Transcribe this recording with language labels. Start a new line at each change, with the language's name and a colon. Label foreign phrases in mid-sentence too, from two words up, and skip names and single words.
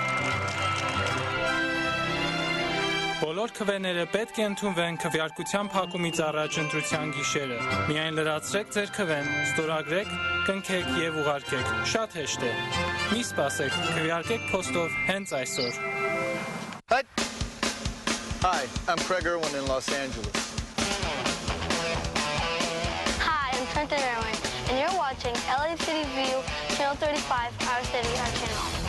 Armenian: Բոլոր քվեները պետք է ընդունվեն քվեարկության փակումից առաջ ընտրության գիշերը։ Միայն լրացրեք ձեր քվեն, ստորագրեք, կնքեք եւ ուղարկեք։ Շատ հեշտ է։ Մի սպասեք, քվեարկեք փոստով հենց այսօր։
English: Hi, I'm Craig Irwin in Los Angeles. Hi, I'm Trenton Irwin, and you're watching LA City View, Channel 35, our city, our channel.